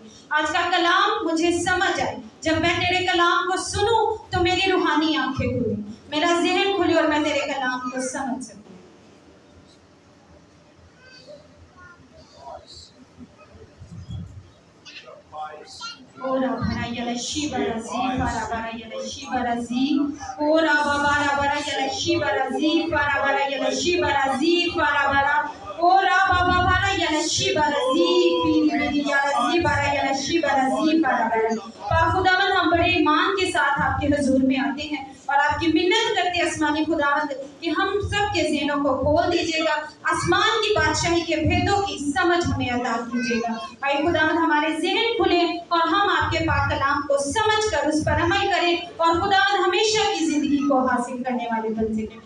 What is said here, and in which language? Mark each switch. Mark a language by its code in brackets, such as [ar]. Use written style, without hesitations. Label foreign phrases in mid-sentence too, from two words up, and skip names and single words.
[ur] آج کا کلام مجھے سمجھ آئے، جب میں تیرے کلام کو سنوں تو میری روحانی آنکھیں کھلے، میرا ذہن کھلے اور میں تیرے کلام کو سمجھ سکوں. Ora bara yala shibarazi para bara yala shibarazi ora bara bara yala shibarazi para bara yala shibarazi para bara ora bara yala shibarazi piri yala zibara yala shibarazi para bara। خداوند ہم بڑے ایمان کے ساتھ آپ کے حضور میں آتے ہیں اور آپ کی منت کرتے آسمانی خداوند کہ ہم سب کے ذہنوں کو کھول دیجیے گا، آسمان کی بادشاہی کے بھیدوں کی سمجھ ہمیں عطا کیجیے گا. اے خداوند ہمارے ذہن کھلے اور ہم آپ کے پاک کلام کو سمجھ کر اس پر عمل کریں اور خداوند ہمیشہ کی زندگی کو حاصل کرنے والے بن سکیں.